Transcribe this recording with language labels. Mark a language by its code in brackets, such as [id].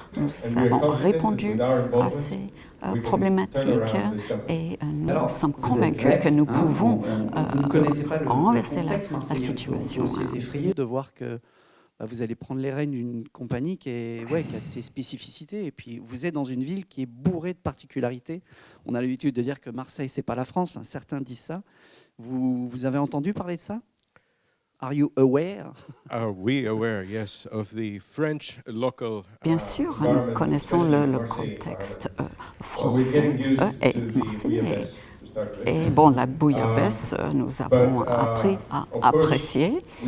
[fr] Nous avons répondu à ces problématiques et nous sommes convaincus que nous pouvons renverser la situation. Vous êtes effrayé de voir que vous allez prendre les rênes d'une compagnie qui a ses spécificités, et puis vous êtes dans une ville qui est bourrée de particularités. On a l'habitude de dire que Marseille, c'est pas la France, enfin, certains disent ça. Vous avez entendu parler de ça? [en] Are you aware? Are we aware, yes, of the French local? [fr] Bien sûr, nous connaissons le contexte français et marseillais. Et bon, la bouillabaisse, nous avons appris à apprécier.